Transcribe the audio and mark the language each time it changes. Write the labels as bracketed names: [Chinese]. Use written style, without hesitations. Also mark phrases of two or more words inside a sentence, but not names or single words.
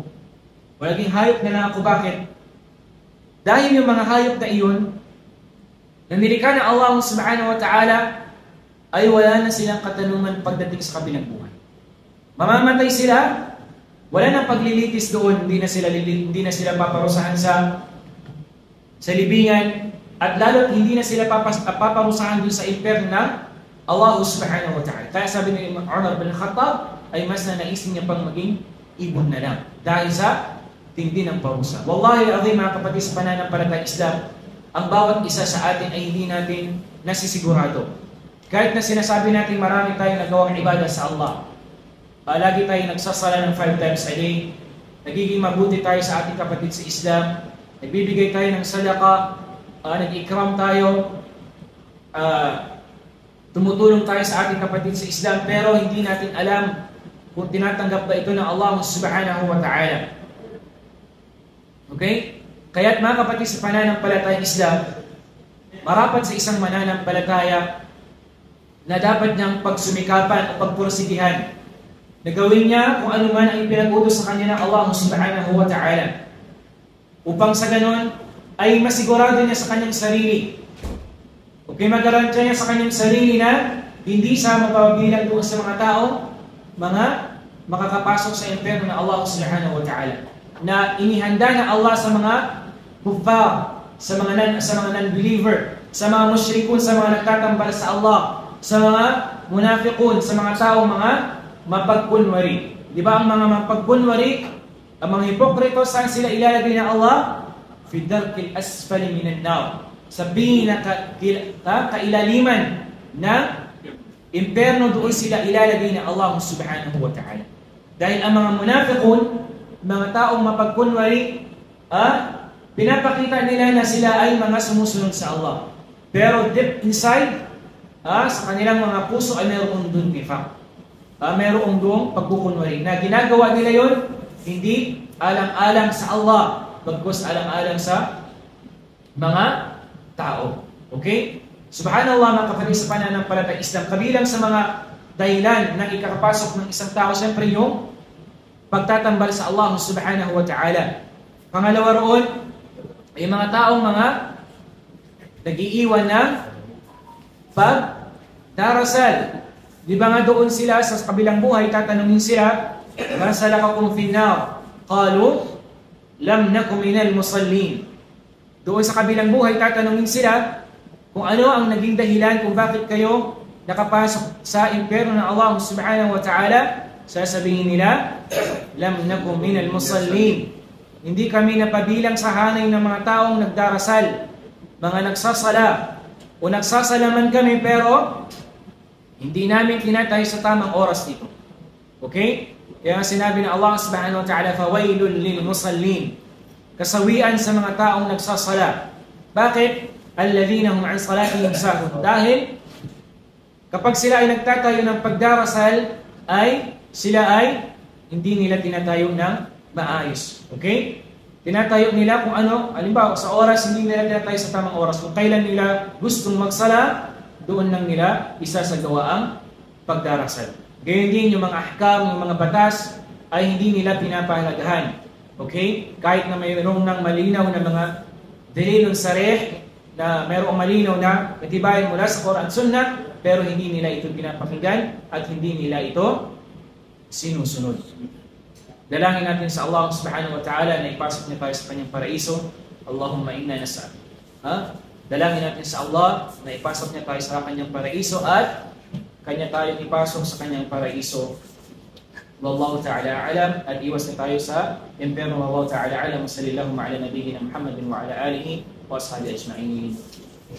[Filipino] O naging hayop na lang ako? Bakit? Dahil yung mga hayop na iyon, na nilikha ng Allah [Arabic] سبحانه وتعالى, [Filipino] ay wala na silang katanungan pagdating sa kabilang buhay. Mamamatay sila, wala nang paglilitis doon, hindi na sila paparusahan sa libingan, at lalo't hindi na sila paparusahan doon sa impyerno ng Allah [Arabic] سبحانه وتعالى. [Filipino] Kaya sabi ni Umar bin Khattab, ay mas nanaisin niya pang maging ibon na lang dahil sa tindi ng parusa. [Arabic] والله العظيم, [Filipino] mga kapatid sa pananampalatayang Islam, ang bawat isa sa atin ay hindi natin nasisigurado. Kahit na sinasabi natin marami tayong nagawang ibadah sa Allah, lagi tayong nagsasala ng [English] 5 times a day, [Filipino] nagiging mabuti tayo sa ating kapatid sa Islam, nagbibigay tayo ng sadaka, nag-ikram tayo, tumutulong tayo sa ating kapatid sa Islam, pero hindi natin alam kung tinatanggap ba ito ng Allah [Arabic] سبحانه وتعالى. [Filipino] Okay? Kaya't mga kapatid sa pananampalatayang Islam, marapat sa isang mananampalataya na dapat niyang pagsumikapan o pagpursigihan na gawin niya kung ano man ang ipinag-utos sa kanya ng Allah [Arabic] سبحانه وتعالى, [Filipino] upang sa ganon ay masigurado niya sa kanyang sarili, okay, magarantya niya sa kanyang sarili na hindi siya mapapabilang doon sa mga tao, mga makakapasok sa impyerno ng Allah [Arabic] سبحانه وتعالى, [Filipino] na inihanda na Allah sa mga kuffar, sa mga non-believer, sa mga mushrikun, sa mga nagtatambal sa Allah, sa mga munafiqun, sa mga tao, mga mapagkunwari. Di ba ang mga mapagkunwari, ang mga hipokrito, saan sila ilalagay ng Allah? [Arabic] في الدرك الأسفل من النار, [Filipino] sa pinakailaliman na impyerno, doon sila ilalagay ng Allah [Arabic] سبحانه وتعالى. [Filipino] Dahil ang mga munafiqun, mga taong mapagkunwari, pinapakita nila na sila ay mga sumusunod sa Allah. Pero [English] deep inside, [Filipino] sa kanilang mga puso ay mayroong doon nifaq. Mayroong doon pagkukunwari. Na ginagawa nila yon hindi alang-alang sa Allah, bagkus alang-alang sa mga tao. Okay? Subhanallah, mga kapatid sa pananampalatayang Islam, kabilang sa mga dahilan ng ikakapasok ng isang tao, siyempre yung pagtatambal sa Allah [Arabic] سبحانه وتعالى. [Filipino] Pangalawa roon, ay mga taong mga nag-iiwan ng pagdarasal. Di ba nga doon sila sa kabilang buhay, tatanungin sila, [Arabic] "ما سلككم في النار?" قالوا لم نك من المصلين." [Filipino] Doon sa kabilang buhay, tatanungin sila kung ano ang naging dahilan kung bakit kayo nakapasok sa impyerno ng Allah [Arabic] سبحانه وتعالى. [Filipino] Sasabihin nila, [Arabic] "لم نك من المصلين." [Filipino] Hindi kami napabilang sa hanay ng mga taong nagdarasal, mga nagsasala, o nagsasala man kami pero hindi namin tinatay sa tamang oras dito. Okay? Kaya sinabi ng Allah [Arabic] سبحانه وتعالى, "فويل للمصلين." [Filipino] Kasawian sa mga taong nagsasala. Bakit? [Arabic] الذين هم عن صلاتهم ساهون. [Filipino] Dahil kapag sila ay nagtatayo ng pagdarasal, ay sila ay hindi nila tinatayo ng maayos. Okay? Tinatayo nila kung ano, halimbawa sa oras, hindi nila tinatayo sa tamang oras. Kung kailan nila gustong magsala, doon lang nila isasagawa ang pagdarasal. Gayon din yung mga ahkam, yung mga batas, ay hindi nila pinapahalagahan. Okay? Kahit na mayroong ng malinaw na mga [Arabic] دليل صريح, [Filipino] na mayroong malinaw na katibayan mula sa Quran at Sunnah, pero hindi nila ito pinapakinggan at hindi nila ito sinusunod. Dalangin natin sa Allah [Arabic] سبحانه وتعالى [Filipino] na ipasok niya tayo sa kanyang paraiso. [Arabic] اللهم إنا نسأل. [Filipino] Dalangin natin sa Allah na ipasok niya tayo sa kanyang paraiso at kanya tayo ipasok sa kanyang paraiso. [Arabic] والله تعالى أعلم, [Filipino] at iwas na tayo sa impyerno. [Arabic] والله تعالى أعلم. صلى الله على نبينا محمد وعلى آله وأصحابه أجمعين.